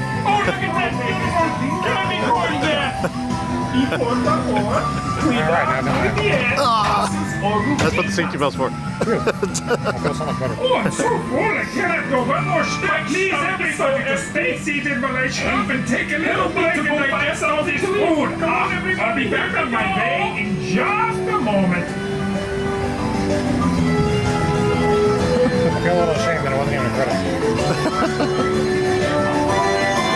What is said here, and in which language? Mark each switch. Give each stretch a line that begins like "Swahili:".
English: Oh, look at that beautiful candy corn there.
Spanish: Y por favor, cuidado muy bien.
English: That's what the safety belt's for. I feel so much better. Oh, I'm so full. I cannot go one more step. Please, everybody, just stay seated while I shop and take a little bit to go buy some of this food. I'll be back on my way in just a moment. I feel a little ashamed that it wasn't even a credit.